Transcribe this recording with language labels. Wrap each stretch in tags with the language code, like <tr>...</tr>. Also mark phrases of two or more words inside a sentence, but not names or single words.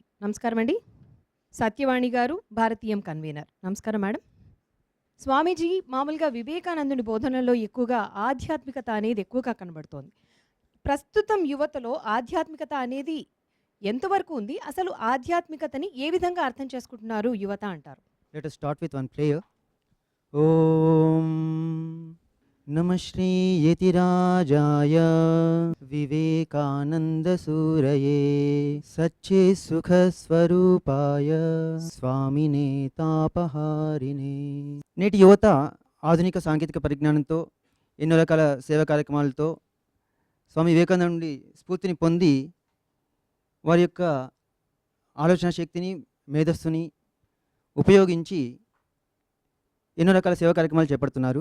<te>నమస్కారం అండి. సత్యవాణి గారు, భారతీయం కన్వీనర్. నమస్కారం మేడం. స్వామీజీ, మామూలుగా వివేకానందుని బోధనలో ఎక్కువగా ఆధ్యాత్మికత అనేది ఎక్కువగా కనబడుతోంది. ప్రస్తుతం యువతలో ఆధ్యాత్మికత అనేది ఎంతవరకు ఉంది? అసలు ఆధ్యాత్మికతని ఏ విధంగా అర్థం చేసుకుంటున్నారు యువత అంటారు?</te> <en>Let us start with one prayer.</en> <sa>ॐ नमः श्री यतिराजाय विवेकानन्द सूरये सत्चि सुख स्वरूपाय स्वामिने तापहारिणे.</sa> <te>నేటి యువత ఆధునిక సాంకేతిక పరిజ్ఞానంతో ఎన్నో రకాల సేవా కార్యక్రమాలతో స్వామి వివేకానంద నుండి స్ఫూర్తిని పొంది వారి యొక్క ఆలోచన శక్తిని, మేధస్సుని ఉపయోగించి ఎన్నో రకాల సేవా కార్యక్రమాలు చేపడుతున్నారు.</te>